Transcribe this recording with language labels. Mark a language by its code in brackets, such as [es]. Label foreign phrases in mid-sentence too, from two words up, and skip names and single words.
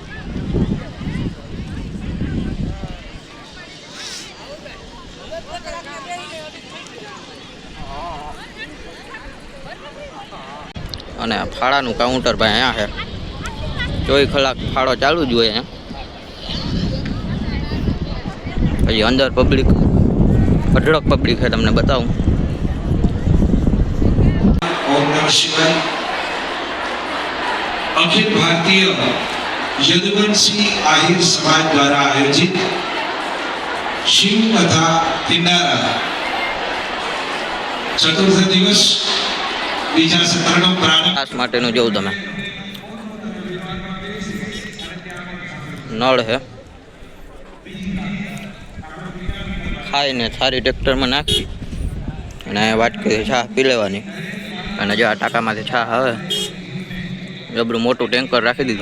[gu] અને ફાળાનું કાઉન્ટર ભાઈ અહીંયા છે. 24 કલાક ફાળો ચાલુ જ હોય. પછી અંદર પબ્લિક અઢળક પબ્લિક છે, તમને બતાવું. [sa] ओम नमः शिवाय। [hi] अखिल भारतीय यदुवंशी आहिर समाज द्वारा आयोजित शिव कथा पिंडारा चतुर्थ दिवस बीजा सत्रનો પ્રારંભ [gu] ખાસ માટેનું જોઉં તમે. નળ હે, ખાઈને સારી ટ્રેક્ટરમાં નાખી અને વાટકી છા પી લેવાની. અને જો આ ટાંકામાંથી છા આવે, જબરું મોટું ટેન્કર રાખી દીધું.